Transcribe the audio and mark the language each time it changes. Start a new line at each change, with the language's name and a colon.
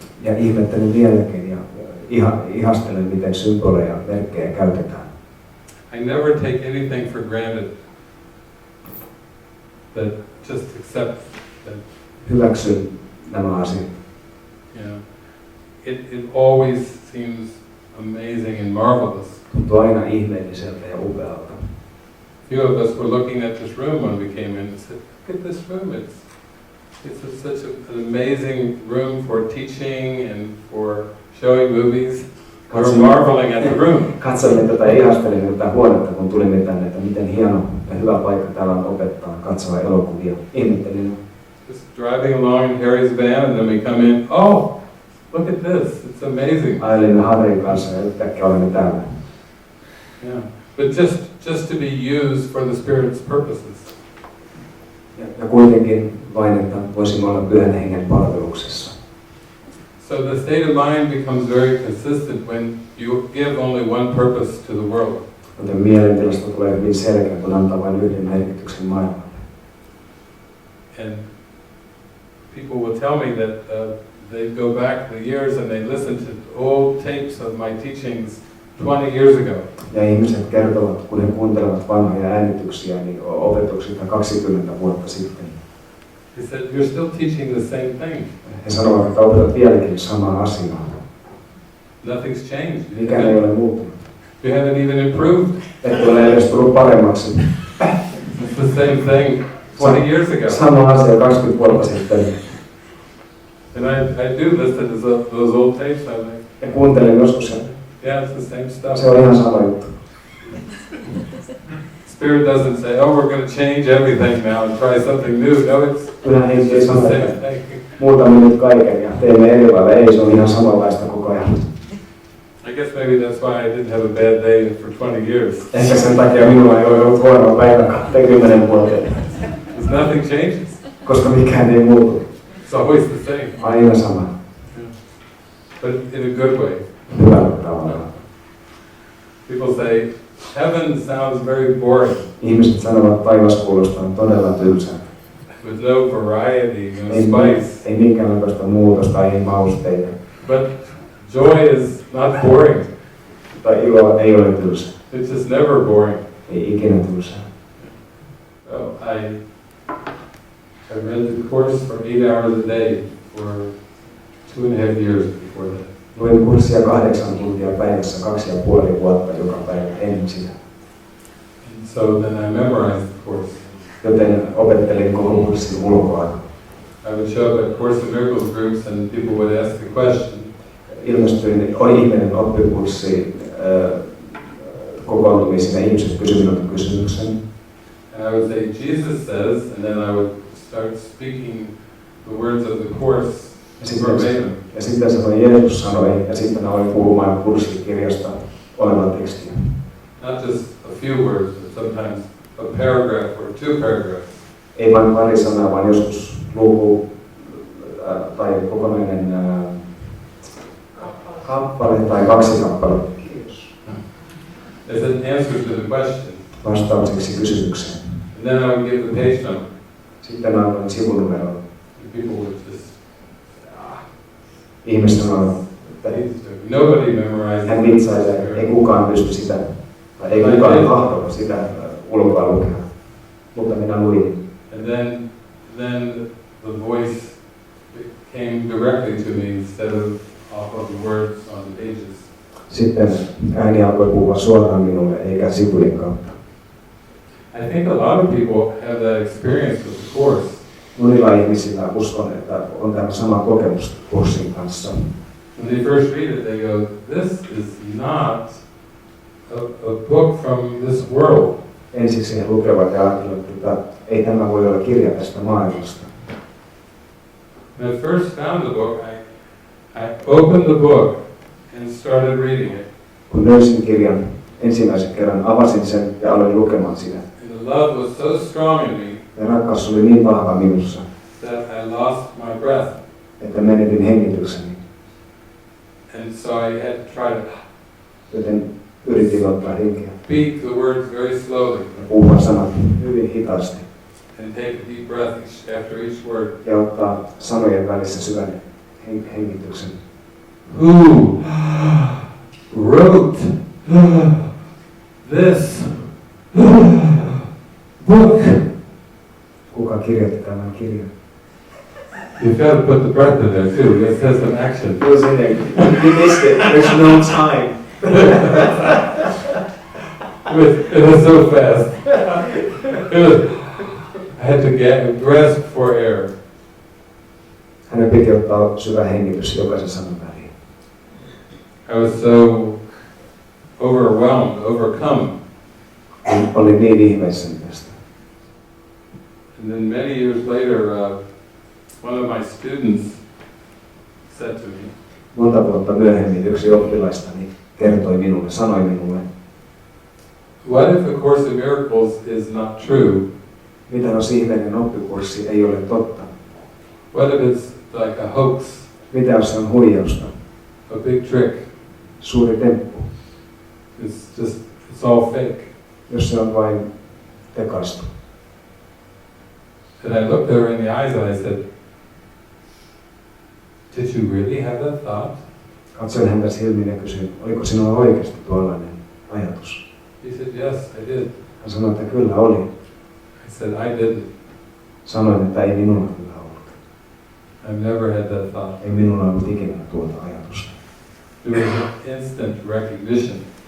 Finnish: Ja ihmettelen vieläkin ja ihastelen, miten symboleja ja merkkejä käytetään.
English: I never take anything for granted. That just accept that.
Finnish: Hyväksyn nämä asiat.
English: Yeah. It always seems amazing and marvelous.
Finnish: Tuntuu aina ihmeelliseltä ja upealta.
English: Few of us were looking at this room when we came in and said, look at this room. It's such an amazing room for teaching and for showing movies. We're marveling at the room.
Finnish: Katsoimme tätä ja ihastelin tätä huonetta, kun tulimme tänne, että miten hieno ja hyvä paikka täällä on opettaa, katsoa elokuvia. Ihmettelin.
English: Just driving along in Harry's van and then we come in, oh, look at this, it's amazing.
Finnish: Ajelimme Harryn kanssa ja yhtäkkiä olemme täällä.
English: Yeah, but just to be used for the Spirit's purposes.
Finnish: Ja kuitenkin vain, että voisimme olla Pyhän Hengen palveluksessa.
English: So the state of mind becomes very consistent when you give only one purpose to the world.
Finnish: Joten mielentilasta tulee hyvin selkeä, kun antaa vain yhden merkityksen maailmalle.
English: And people will tell me that they go back the years and they listen to old tapes of my teachings 20 years ago.
Finnish: Ja ihmiset kertovat, kun he kuuntelevat vanhoja äänityksiä, niin opetuksilta 20 vuotta sitten.
English: He said, you're still teaching the same thing.
Finnish: He sanovat, että opetat vieläkin samaa asiaa.
English: Nothing's changed.
Finnish: Mikään ei ole muuttunut.
English: You haven't even improved.
Finnish: Et ole edes tullut paremmaksi.
English: It's the same thing 20 years ago.
Finnish: Sama asia 20 vuotta sitten.
English: And I do listen to those old tapes, I think.
Finnish: Ja kuuntelen joskus.
English: Yeah, it's the same stuff.
Finnish: Se on ihan sama juttu.
English: Spirit doesn't say, oh, we're going to change everything now and try something new. No, it's
Finnish: Henki ei
English: the
Finnish: sano,
English: same
Finnish: että
English: thing.
Finnish: muutamme nyt kaiken ja teemme eri lailla. Ei, se on ihan samanlaista koko ajan.
English: I guess maybe that's why I didn't have a bad day for 20 years.
Finnish: Ehkä sen takia minulla ei ole ollut huonoa päivää 20 vuoteen.
English: Because nothing changes.
Finnish: Koska mikään ei muutu.
English: It's always the same.
Finnish: Aina sama.
English: But in a good way.
Finnish: Hyvällä tavalla.
English: People say, heaven sounds very boring.
Finnish: Ihmiset sanovat, että taivas kuulostaa todella tylsältä.
English: With no variety, no spice.
Finnish: Ei minkäänlaista muutosta, ei mausteita.
English: But joy is not boring.
Finnish: Tai ilo ei ole tylsä.
English: It's just never boring.
Finnish: Ei ikinä tylsää.
English: Oh, I read the course for 8 hours a day for 2.5 years before that.
Finnish: Luin kurssia 8 tuntia päivässä 2,5 vuotta joka päivä ennen sitä.
English: And so then I memorized the course.
Finnish: Joten opettelin koko kurssin ulkoa.
English: I would show up at Course in Miracles groups and people would ask the question.
Finnish: Ilmestyin ihminen oppikurssi kokoontumisiin ja ihmiset kysyivät minulta kysymyksen.
English: And I would say, Jesus says, and then I would start speaking the words of the course verbatim.
Finnish: Ja sitten sanoin, Jeesus sanoi, ja sitten aloin puhumaan kurssikirjasta olevaa tekstiä.
English: Not just a few words, but sometimes a paragraph or 2 paragraphs.
Finnish: Ei vain pari sanaa, vaan joskus luku tai kokonainen kappale tai 2 kappaletta.
English: As an answer to the question.
Finnish: Vastaukseksi kysymykseen.
English: And then I would give the page number.
Finnish: Sitten annoin sivunumeron.
English: And people would just,
Finnish: Ihmiset sanoivat, että
English: nobody memorized.
Finnish: hän vitsailee, ei kukaan pysty sitä, tai ei kukaan tahdo sitä ulkoa lukea. Mutta minä luin.
English: And then the voice came directly to me instead of off of the words on the pages.
Finnish: Sitten ääni alkoi puhua suoraan minulle, eikä sivujen kautta.
English: I think a lot of people have that experience with the course.
Finnish: Monilla ihmisillä uskon, että on tämä sama kokemus kurssin kanssa.
English: When they first read it, they go, this is not a book from this world.
Finnish: Ensiksi he lukevat ja ajattelevat, että ei tämä voi olla kirja tästä maailmasta.
English: When I first found the book, I opened the book and started reading it.
Finnish: Kun löysin kirjan, ensimmäisen kerran avasin sen ja aloin lukemaan sitä.
English: And the love was so strong in me.
Finnish: Ja rakkaus oli niin vahva minussa,
English: that I lost my breath.
Finnish: että menetin hengitykseni.
English: And so I had to try to
Finnish: Joten yritin ottaa henkeä.
English: speak the words very slowly.
Finnish: Ja puhua sanat hyvin hitaasti.
English: And take a deep breath after each word.
Finnish: Ja ottaa sanojen välissä syvän hengityksen.
English: Who wrote this book?
Finnish: Kuka kirjoitti tämän kirjan?
English: You've got to put the breath in there too. It says some action. It was in there. You missed it. There's no time. It was so fast. I had to grasp for air.
Finnish: Hänen piti ottaa syvä hengitys jokaisen sanan väliin.
English: I was so overwhelmed, overcome.
Finnish: Olin niin ihmeessäni tästä.
English: And then many years later, one of my students said to me,
Finnish: Monta vuotta myöhemmin yksi oppilaistani sanoi minulle,
English: what if A Course in Miracles is not true?
Finnish: mitä jos ihmeinen oppikurssi ei ole totta?
English: What if it's like a hoax?
Finnish: Mitä jos se on huijausta?
English: A big trick?
Finnish: Suuri temppu?
English: It's all fake.
Finnish: Jos se on vain tekaistu.
English: And I looked her in the eyes and I said, did you really have that thought?
Finnish: Katsoin häntä silmiin ja kysyin, oliko sinulla oikeasti tuollainen ajatus?
English: He said, yes, I did.
Finnish: Hän sanoi, että kyllä oli.
English: I said, I didn't.
Finnish: Sanoin, että ei minulla kyllä ollut.
English: I've never had that thought.
Finnish: Ei minulla ollut ikinä tuota ajatusta.
English: It was an instant recognition.